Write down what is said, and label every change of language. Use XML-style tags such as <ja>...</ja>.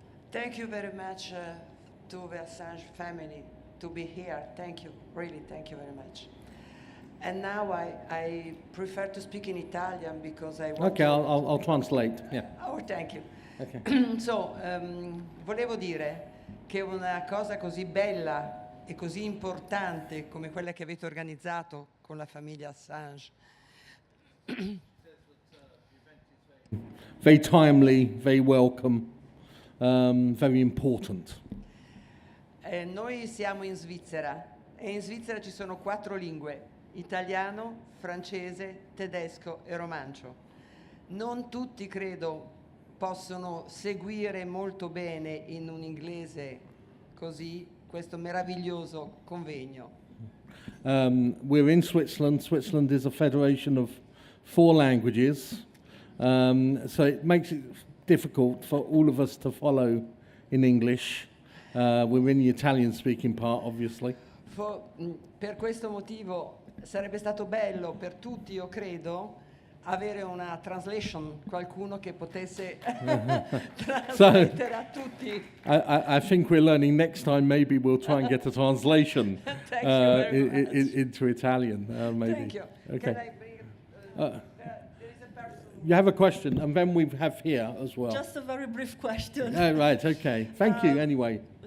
<en>Thank you very much to the Assange family to be here. Thank you, really, thank you very much. And now I prefer to speak in Italian because I want Okay, I'll translate. Yeah. Oh, thank you. Okay.</en> <it>So, volevo dire che una cosa così bella e così importante come quella che avete organizzato con la famiglia Assange.</it> <en>Very timely, very welcome, very important.</en> <it>Noi siamo in Svizzera e in Svizzera ci sono 4 lingue: italiano, francese, tedesco e romancio. Non tutti, credo, possono seguire molto bene in un inglese così questo meraviglioso convegno.</it> <en>We're in Switzerland. Switzerland is a federation of 4 languages, so it makes it difficult for all of us to follow in English. We're in the Italian-speaking part, obviously.</en> <it>Per questo motivo sarebbe stato bello per tutti, io credo, avere una</it> <en>translation,</en> <it>qualcuno che potesse trasmettere a tutti.</it> <en>I think we're learning next time. Maybe we'll try and get a translation Thank you very much. into Italian. Maybe. Thank you. Okay. Can I bring, there is a person. You have a question, and then we have here as well. Just a very brief question. Oh, right. Okay. Thank you. Anyway.</en>